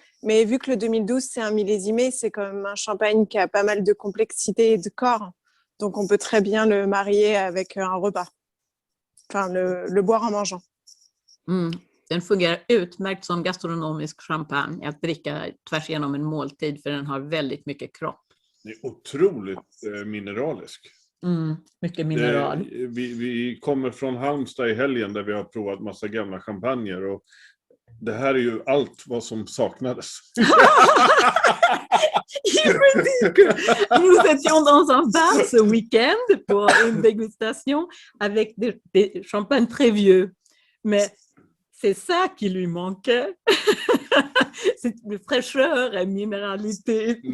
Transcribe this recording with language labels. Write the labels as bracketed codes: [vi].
[fr] Mais vu que le 2012, c'est un millésimé, c'est quand même un champagne qui a pas mal de complexité et de corps. Donc, on peut très bien le marier avec un repas. Enfin, le boire en mangeant. [sv] Den fungerar utmärkt som gastronomisk champagne att dricka tvärs igenom en måltid, för den har väldigt mycket kropp. Det är otroligt mineralisk. Mycket mineral. Vi kommer från Halmstad i helgen där vi har provat massa gamla champagner och det här är ju allt vad som saknades. [fr] Nous étions dans un bar ce week-end pour une dégustation avec des champagnes très vieux. Mais c'est ça qui lui manquait. C'est de fraîcheur et minéralité.